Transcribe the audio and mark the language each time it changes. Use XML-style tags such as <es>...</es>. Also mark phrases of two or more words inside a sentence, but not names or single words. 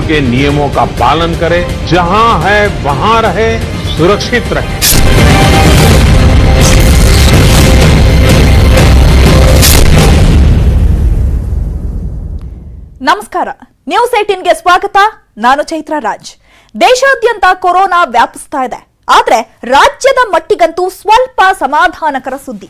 <hi>के नियमों का पालन करें, जहां है वहां रहे, सुरक्षित रहे।</hi> <kn>ನಮಸ್ಕಾರ, ನ್ಯೂಸ್ 18 ಗೆ ಸ್ವಾಗತ. ನಾನು ಚೈತ್ರ ರಾಜ್. ದೇಶಾದ್ಯಂತ ಕೊರೋನಾ ವ್ಯಾಪಿಸ್ತಾ ಇದೆ. ಆದ್ರೆ ರಾಜ್ಯದ ಮಟ್ಟಿಗಂತೂ ಸ್ವಲ್ಪ ಸಮಾಧಾನಕರ ಸುದ್ದಿ.</kn>